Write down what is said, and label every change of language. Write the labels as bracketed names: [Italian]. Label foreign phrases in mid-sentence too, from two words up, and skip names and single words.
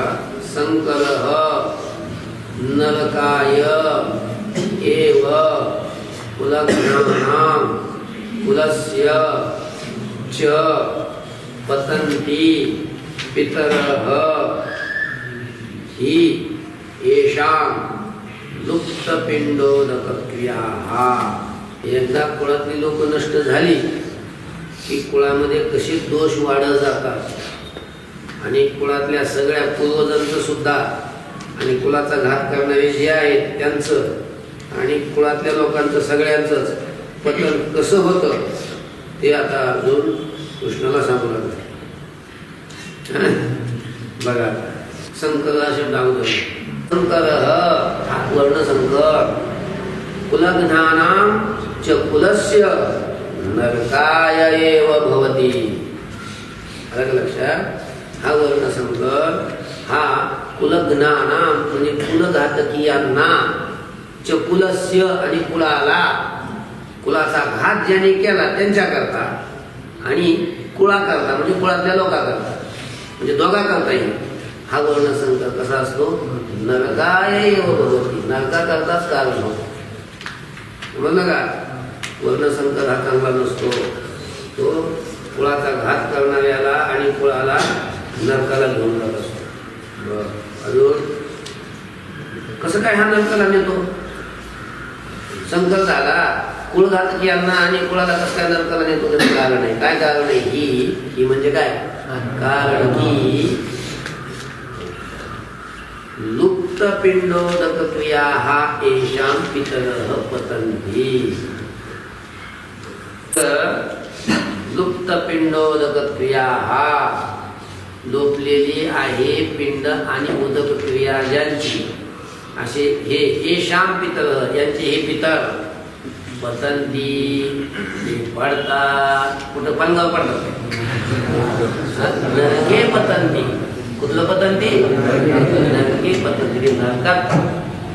[Sanskrit] संकरः नरकाय एव कुलघ्नानां कुलस्य च पतन्ति पितरः हि येषां लुप्तपिंडोदकक्रियाः. [Marathi] एकदा कुळातली लोक नष्ट झाली की कुळामध्ये कसे दोष वाढत जातात आणि कुळातल्या सगळ्या पूर्वजांचं सुद्धा आणि कुळाचा घात करणारे जे आहेत त्यांचं आणि कुळातल्या लोकांचं सगळ्यांचंच पतन कसं होतं ते आता अर्जुन कृष्णाला सांगू लागले. बघा संकर हा शब्द अगोदर संकर हा वर्णसंकर [Sanskrit] कुलघ्नानां च कुलस्य नरकाय एव भवति. [Marathi] अलग लक्षात. हा वर्णसंकर हा कुलघ्नानां म्हणजे कुलघातकीयांना [Sanskrit] च कुलस्य [Marathi] आणि कुळाला कुळाचा घात ज्याने केला त्यांच्या करता आणि कुळा करता म्हणजे कुळातल्या लोका करता म्हणजे दोघा करता येईल. हा वर्णसंकर कसा असतो [Sanskrit] नरकाय एव भवति. [Marathi] नरका करताच कारण होतो. म्हणलं का वर्णसंकर हा चांगला नसतो. तो कुळाचा घात करणाऱ्याला आणि कुळाला नरकाला घेऊन जात असतो. अजून कसं काय हा नरकाला नेतो? संकर झाला कुळघातकीयांना आणि कुळाला कसं काय नरकाला नेतो? त्याचं कारण आहे. काय कारण आहे? ही म्हणजे काय कारण की [Sanskrit] लुप्त पिंडोदक क्रिया [Marathi] हा [Sanskrit] येषां पितरः पतन्ति. लुप्त पिंडोदक क्रिया [Marathi] हा लोपलेली आहे पिंड आणि उदक क्रिया ज्यांची असे हे [Sanskrit] येषां पितरः [Marathi] यांचे हे पितर पतन्ति पडतात. कुठं पलंगावर पडतात [Sanskrit] नरके पतन्ति. कुठलं पतन्ति? नरके पतन्ति. नरकात